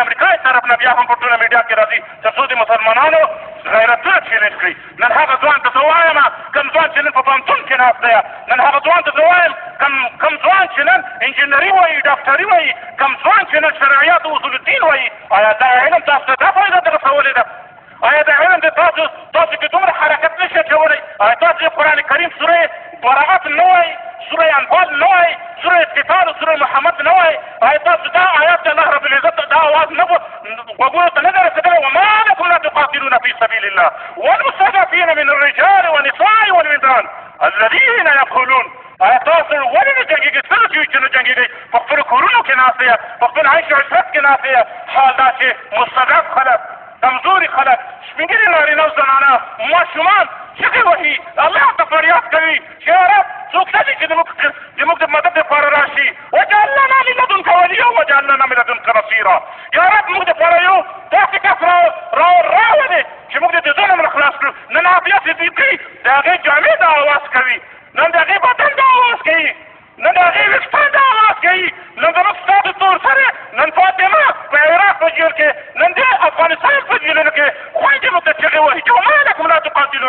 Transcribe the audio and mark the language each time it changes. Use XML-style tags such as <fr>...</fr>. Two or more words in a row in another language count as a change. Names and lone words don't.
<ps>امریکا طرف نه بیا هم په ټوله میډیا کې راځي تر څو د مسلمانانو غیرتونه چیلنج کړي نن هغه ځوان ته زه وایم کوم ځوان چې نن په پوهنتون کې ناست دی نن هغه ځوان ته زه وایم کوم ځوان چې نن انجینري وایي ډاکټري وایي کوم ځوان چې نن شرعیات او اصول الدین وایي آیا دا علم تاسو ته دا فایده در رسولې ده آیا دا علم د تاسو کې دومره حرکت نشي اچولی آیا تاسو د قرآن کریم سورې براءت نه وایي، سوره انفال نه وایي، سوره قتال سوره محمد نه وایي. آیا تاسو دا آیات د</ps> <ar>الله رب العزت</ar> <ps>دا اواز نه غوږونو ته نه ده رسېدلی؟</ps> <ar>وما لکم لا تقاتلون في سبيل الله والمستضعفين من الرجال والنساء والولدان الذين يقولون</ar> <ps>آیا تاسو ولې نه جنګېږئ؟ څه چې نه جنګېږئ؟ په خپلو کورونو کې ناست یې، په خپل عیش و عشرت کې ناست یې. حال دا چې مستضعف خلک، کمزوري خلک، سپین ږیري نارینه او زنانه، ماشومان چغې وهي، الله ته فریاد کوي چې یا رب څوک شته چې زموږ د مدد دپاره راشي.</ps> <ar>وجعل لنا من لدنک ولیا وجعل لنا من لدنک نصیرا.</ar> <ps>یا رب موږ دپاره یو داسې کس راولې چې موږ د ظلم نه خلاص کړو. نن عافیه صدیقي د هغې جامې دا اواز کوي، نن د هغې بدن دا اواز کوي، نن د هغې ویښتان دا اواز کوي، نن زموږ ستا د تور سره، نن فاطمه په عراق په جیل کې، نن د افغانستان په جیلونو کې خویندې موږ ته چغې وهي چې</ps> <ar>وما لکم لا تقاتلون.</ar>